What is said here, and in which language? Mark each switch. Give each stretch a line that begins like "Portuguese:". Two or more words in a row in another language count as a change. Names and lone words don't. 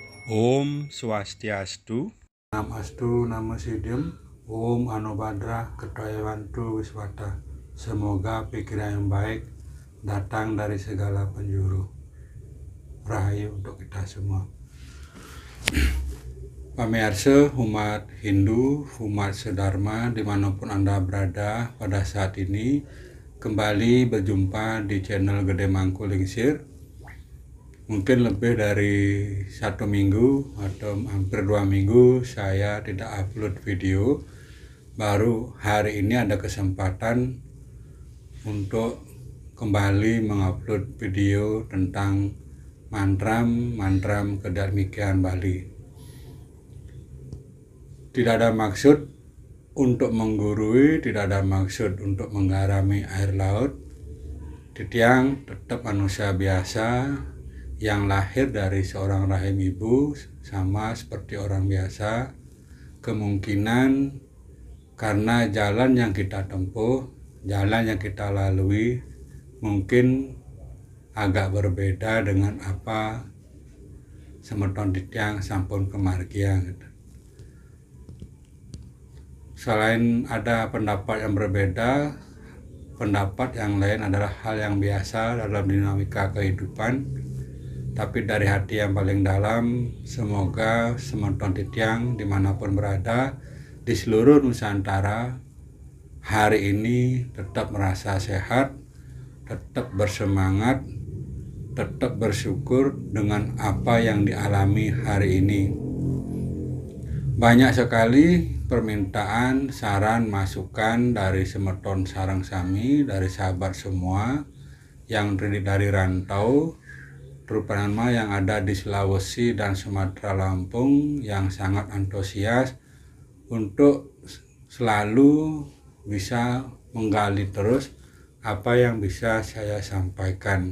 Sanskrit: Om Swastiastu. Namastu Namo Siddham. Om Anubhadra Ketayawantu Wiswata.
Indonesian: Semoga pikiran yang baik datang dari segala penjuru. Rahayu untuk kita semua. Pamirsa umat Hindu, umat sedharma dimanapun Anda berada pada saat ini, kembali berjumpa di channel Gede Mangku Lingsir. Mungkin lebih dari 1 minggu atau hampir 2 minggu saya tidak upload video. Baru hari ini ada kesempatan untuk kembali mengupload video tentang mantram kedamikian Bali. Tidak ada maksud untuk menggurui, tidak ada maksud untuk menggarami air laut. Titiang tetap manusia biasa yang lahir dari seorang rahim ibu, sama seperti orang biasa. Kemungkinan karena jalan yang kita tempuh, jalan yang kita lalui mungkin agak berbeda dengan apa
Balinese: semeton titiang sampun kemargian
Indonesian: gitu. Selain ada pendapat yang berbeda, pendapat yang lain adalah hal yang biasa dalam dinamika kehidupan. Tapi dari hati yang paling dalam, semoga
Balinese: semeton titiang
Indonesian: dimanapun berada di seluruh Nusantara hari ini tetap merasa sehat, tetap bersemangat, tetap bersyukur dengan apa yang dialami hari ini. Banyak sekali permintaan, saran, masukan dari
Balinese: semeton sarang sami,
Indonesian: dari sahabat semua yang dari rantau, terutama yang ada di Sulawesi dan Sumatera Lampung, yang sangat antusias untuk selalu bisa menggali terus apa yang bisa saya sampaikan.